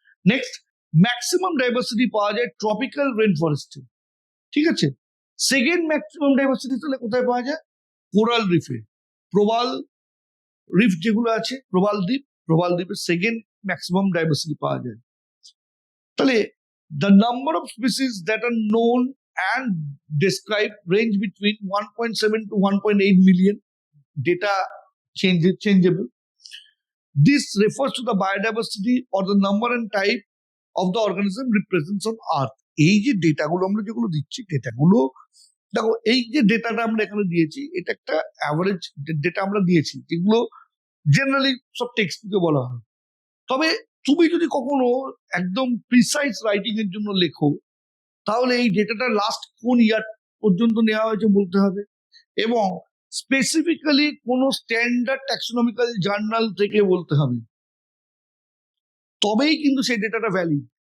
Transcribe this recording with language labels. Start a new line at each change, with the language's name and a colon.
Bangla: Next, maximum diversity পাওয়া যায় tropical rain ফরেস্টে। ঠিক আছে? সেকেন্ড ম্যাক্সিমাম ডাইভার্সিটি তাহলে কোথায় পাওয়া যায়? কোরাল রিফে। প্রবাল রিফ যেগুলো আছে, প্রবাল দ্বীপের সেকেন্ড ম্যাক্সিমাম ডাইভার্সিটি পাওয়া যায়। তাহলে
English: the number of species that are known and described range between 1.7 to 1.8 million. Data changeable. This refers to the biodiversity or the number and type of the organism represents on Earth.
Bangla: এই যে ডেটাগুলো আমরা যেগুলো দিচ্ছি, ডেটাগুলো দেখো, এই যে ডেটাটা আমরা এখানে দিয়েছি, এটা একটা অ্যাভারেজ ডেটা আমরা দিয়েছি, যেগুলো জেনারেলি সব টেক্সট বুকে বলা হয়। তবে তুমি যদি কখনো একদম প্রিসাইজ রাইটিং এর জন্য লেখো, তাহলে এই ডেটাটা লাস্ট কোন ইয়ার পর্যন্ত নেওয়া হয়েছে বলতে হবে, এবং স্পেসিফিক্যালি কোন স্ট্যান্ডার্ড ট্যাক্সোনমিক্যাল জার্নাল থেকে বলতে হবে, তবেই কিন্তু সেই ডেটাটা ভ্যালিড।